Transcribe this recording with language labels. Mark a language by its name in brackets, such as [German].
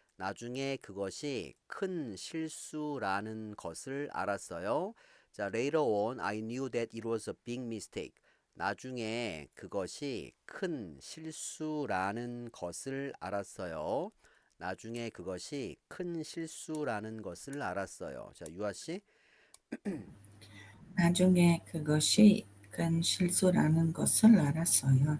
[Korean] 나중에 그것이 큰 실수라는 것을 알았어요. [English] 자, later on I knew that it was a big mistake. [Korean] 나중에 그것이 큰 실수라는 것을 알았어요. 나중에 그것이 큰 실수라는 것을 알았어요. 자, 유아 씨. 나중에 그것이 큰 실수라는 것을 알았어요.